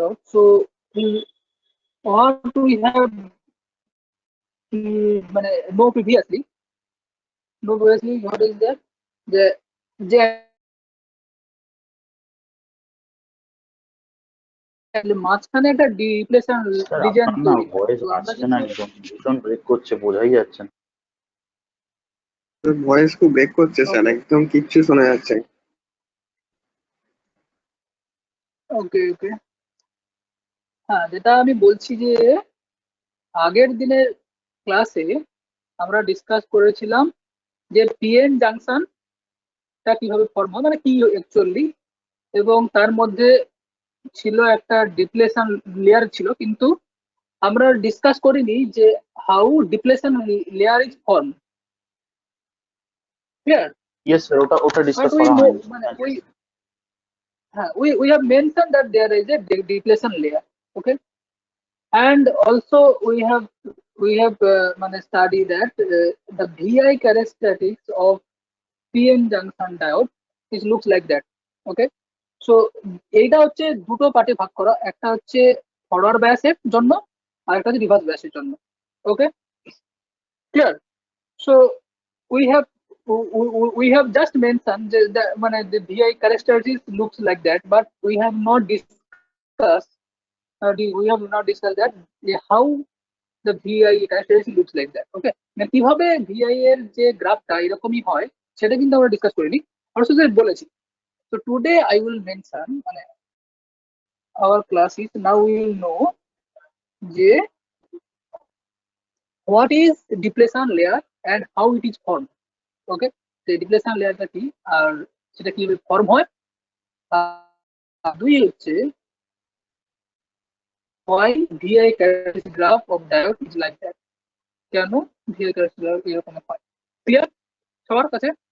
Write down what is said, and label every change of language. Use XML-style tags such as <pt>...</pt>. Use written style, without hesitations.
<en>So what we have মানে know previously what is that,</en> <bn>যে মাঝখানে একটা ডিপ্লেশন স্যার রিজন আপনার না তৈরি হয়। ভয়েস তো আমরা আসছে না, একদম ভীষণ ব্রেক করছে, বোঝাই যাচ্ছে না। ভয়েস খুব ব্রেক করছে স্যার, একদম কিচ্ছু শোনা যাচ্ছে না। ওকে ওকে, হ্যাঁ, যেটা আমি বলছি যে আগের দিনের ক্লাসে আমরা ডিসকাস করেছিলাম যে পিএন জাংশনটা কিভাবে ফর্ম হয়, মানে কি অ্যাকচুয়ালি, এবং তার মধ্যে ছিল একটা ডিপ্লেশন লেয়ার ছিল, কিন্তু আমরা ডিসকাস করিনি যে</bn> <en>How depletion layer is form.</en> <bn>Clear? Yes sir, ওটা ডিসকাস</bn> <en>we</en> <bn>করা</bn> <en>no,</en> <bn>হয়নি।</bn> <en>মানে we have mentioned that there is a depletion layer, okay, and also we have studied that the VI characteristics of PN junction diode is looks like that, okay.</en> <bn>So এইটা হচ্ছে দুটো পার্টে ভাগ করা, একটা হচ্ছে ফরওয়ার্ড বায়াসের জন্য আর একটা হচ্ছে রিভার্স বায়াসের জন্য, ওকে, clear?</bn> <en>So we have we have just mentioned the the VI characteristics looks like that, but we have not discussed that how the VI characteristics looks like that, okay.</en> <bn>মানে কিভাবে VI এর যে গ্রাফটা এরকমই হয় সেটা কিন্তু আমরা ডিসকাস করিনি, আমরা শুধু বলেছি।</bn> <en>So today I will mention, মানে our class is now we will know যে what is depletion layer and how it is formed, okay.</en> <bn>তো ডিপ্লেশন লেয়ারটা কি আর সেটা কিভাবে ফর্ম হয়, আর দুই হচ্ছে</bn> <en>why VI characteristic graph of diode is like that,</en> <bn>কেন VI characteristic graph এরকম হয়। ক্লিয়ার সবার কাছে?</bn>